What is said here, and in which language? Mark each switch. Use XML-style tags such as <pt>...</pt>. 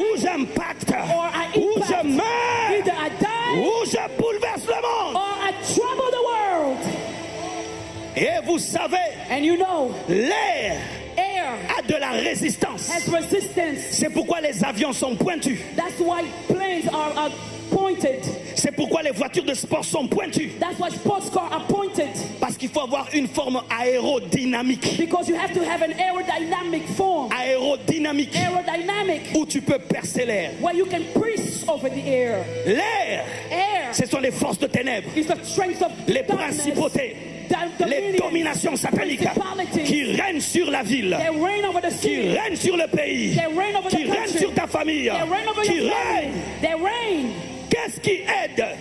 <fr>ou j'impacte.</fr> <en>or I</en> <fr>Ou je</fr> <en>impact.</en> <fr>meurs,</fr> <en>Either I die,</en> <fr>ou je bouleverse le monde.</fr> <en>or I trouble the world.</en> <fr>Et vous savez,</fr> <en>And you know,</en> <fr>l'air</fr> <en>air</en> <fr>a de la résistance.</fr> <en>has resistance.</en> <fr>C'est pourquoi les avions sont pointus.</fr> <en>That's why planes are pointed.</en> <fr>C'est pourquoi les voitures de sport sont pointues.</fr> <en>That's why sports cars are pointed.</en> <fr>Parce qu'il faut avoir une forme aérodynamique.</fr> <en>Because you have to have an aerodynamic form.</en> <fr>Aérodynamique.</fr> <en>Aerodynamic,</en> <fr>Où tu peux percer l'air.</fr> <en>where you can press over the air.</en> <fr>L'air,</fr> <en>Air</en> <fr>ce sont les forces de ténèbres.</fr> <en>is the strength of</en> <fr>Les</fr> <en>darkness.</en> <fr>principautés. Les</fr> <en>Dominion,</en> <fr>dominations sataniques</fr> <en>principalities.</en> <fr>qui règnent sur la ville,</fr> <en>They reign over the</en> <fr>qui</fr> <en>city.</en> <fr>règnent sur le pays,</fr> <en>They reign over</en> <fr>qui</fr> <en>the</en> <fr>règnent</fr> <en>country.</en> <fr>sur ta famille,</fr> <en>They reign over</en> <fr>qui</fr> <en>your family.</en> <fr>règnent.</fr> <en>They reign.</en> <fr>Qu'est-ce qui aide</fr>